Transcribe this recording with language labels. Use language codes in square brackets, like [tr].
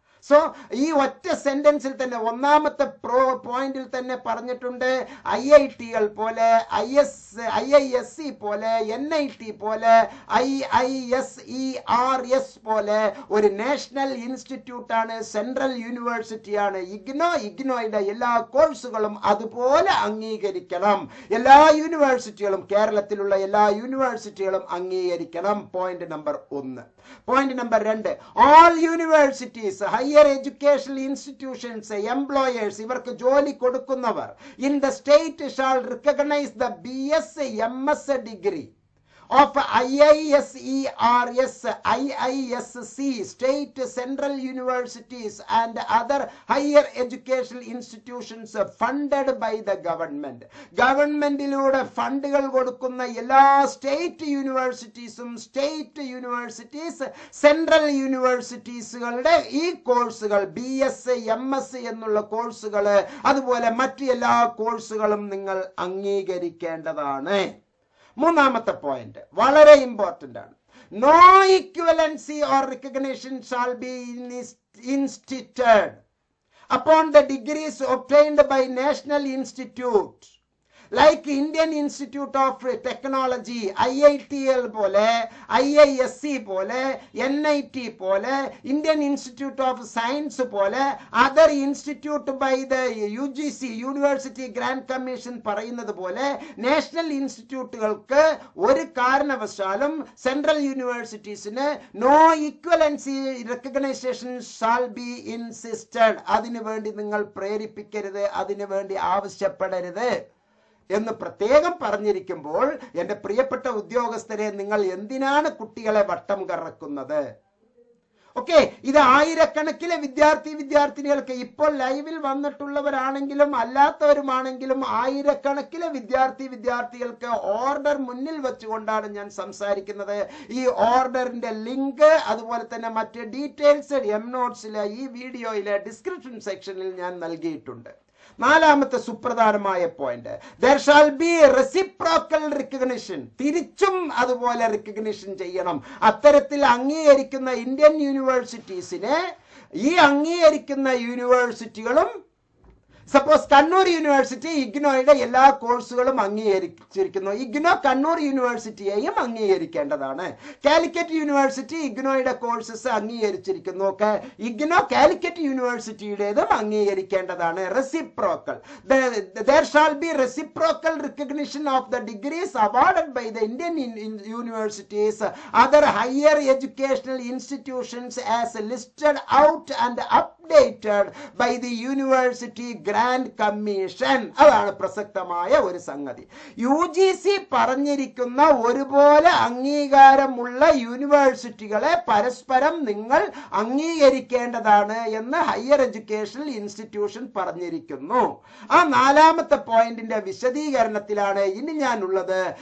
[ml] So ഈ ഒറ്റ സെന്റൻസിൽ തന്നെ ഒന്നാമത്തെ പോയിന്റിൽ തന്നെ പറഞ്ഞിട്ടുണ്ട്, IIT-കൾ പോലെ, IISc പോലെ, NIT പോലെ, IISERS പോലെ ഒരു നാഷണൽ ഇൻസ്റ്റിറ്റ്യൂട്ടാണ്, സെൻട്രൽ യൂണിവേഴ്സിറ്റിയാണ് ഇഗ്നോ. ഇഗ്നോയുടെ എല്ലാ കോഴ്സുകളും അതുപോലെ അംഗീകരിക്കണം. എല്ലാ യൂണിവേഴ്സിറ്റികളും, കേരളത്തിലുള്ള എല്ലാ യൂണിവേഴ്സിറ്റികളും അംഗീകരിക്കണം. Point number 1. [en] point number 2, all universities, higher educational institutions, employers, [ml] ഇവർക്ക് ജോലി കൊടുക്കുന്നവർ, [en] in the state shall recognize the BS, MS degree of IISERS, IISC, state central universities and other higher educational institutions funded by the government. [ml] ഗവൺമെന്റിലൂടെ ഫണ്ടുകൾ കൊടുക്കുന്ന എല്ലാ state യൂണിവേഴ്സിറ്റീസും state universities central യൂണിവേഴ്സിറ്റീസുകളുടെ ഈ കോഴ്സുകൾ BS MS എന്നുള്ള കോഴ്സുകൾ അതുപോലെ മറ്റു എല്ലാ കോഴ്സുകളും നിങ്ങൾ അംഗീകരിക്കേണ്ടതാണ്. മൂന്നാമത്തെ പോയിന്റ് വളരെ ഇമ്പോർട്ടന്റ് ആണ്. [en] no equivalency or recognition shall be instituted upon the degrees obtained by national institute like Indian Institute of Technology, IITL പോലെ, IISc പോലെ, NIT പോലെ, Indian Institute of Science പോലെ, other institute by the UGC, University Grand Commission [ml] പറയുന്നത് പോലെ national ഇൻസ്റ്റിറ്റ്യൂട്ടുകൾക്ക് ഒരു കാരണവശാലും central യൂണിവേഴ്സിറ്റീസിന് [en] No equivalency recognisation shall be insisted. [ml] അതിനു വേണ്ടി നിങ്ങൾ പ്രേരിപ്പിക്കരുത്, അതിനു വേണ്ടി ആവശ്യപ്പെടരുത് എന്ന് പ്രത്യേകം പറഞ്ഞിരിക്കുമ്പോൾ എൻ്റെ പ്രിയപ്പെട്ട ഉദ്യോഗസ്ഥരെ, നിങ്ങൾ എന്തിനാണ് കുട്ടികളെ വട്ടം കറക്കുന്നത്? ഓക്കെ, ഇത് ആയിരക്കണക്കിന് വിദ്യാർത്ഥിനികൾക്ക് ഇപ്പോൾ ലൈവിൽ വന്നിട്ടുള്ളവരാണെങ്കിലും അല്ലാത്തവരുമാണെങ്കിലും ആയിരക്കണക്കിന് വിദ്യാർത്ഥികൾക്ക് ഓർഡർ മുന്നിൽ വെച്ചുകൊണ്ടാണ് ഞാൻ സംസാരിക്കുന്നത്. ഈ ഓർഡറിന്റെ ലിങ്ക് അതുപോലെ തന്നെ മറ്റ് ഡീറ്റെയിൽസ് നോട്ട്സിലെ ഈ വീഡിയോയിലെ ഡിസ്ക്രിപ്ഷൻ സെക്ഷനിൽ ഞാൻ നൽകിയിട്ടുണ്ട്. നാലാമത്തെ സുപ്രധാനമായ point, [en] there shall be reciprocal recognition. [ml] തിരിച്ചും അതുപോലെ റിക്കഗ്നിഷൻ ചെയ്യണം. അത്തരത്തിൽ അംഗീകരിക്കുന്ന ഇന്ത്യൻ യൂണിവേഴ്സിറ്റീസിനെ ഈ അംഗീകരിക്കുന്ന യൂണിവേഴ്സിറ്റികളും, സപ്പോസ് കണ്ണൂർ യൂണിവേഴ്സിറ്റി ഇഗ്നോയുടെ എല്ലാ കോഴ്സുകളും അംഗീകരിച്ചിരിക്കുന്നു, IGNOU Kannur യൂണിവേഴ്സിറ്റിയെയും അംഗീകരിക്കേണ്ടതാണ്. Calicut university ഇഗ്നോയുടെ courses അംഗീകരിച്ചിരിക്കുന്നു, IGNOU Calicut യൂണിവേഴ്സിറ്റിയുടേതും അംഗീകരിക്കേണ്ടതാണ്. [en] Reciprocal, there shall be reciprocal recognition of the degrees awarded by the Indian universities, other higher educational institutions as listed out and updated by the University Grand Commission. [ml] അതാണ് പ്രസക്തമായ ഒരു സംഗതി. UGC പറഞ്ഞിരിക്കുന്ന ഒരുപോലെ അംഗീകാരമുള്ള യൂണിവേഴ്സിറ്റികളെ പരസ്പരം നിങ്ങൾ അംഗീകരിക്കേണ്ടതാണ് എന്ന് ഹയർ എഡ്യൂക്കേഷണൽ ഇൻസ്റ്റിറ്റ്യൂഷൻ പറഞ്ഞിരിക്കുന്നു. ആ നാലാമത്തെ പോയിന്റിന്റെ വിശദീകരണത്തിലാണ് ഇനി ഞാനുള്ളത്.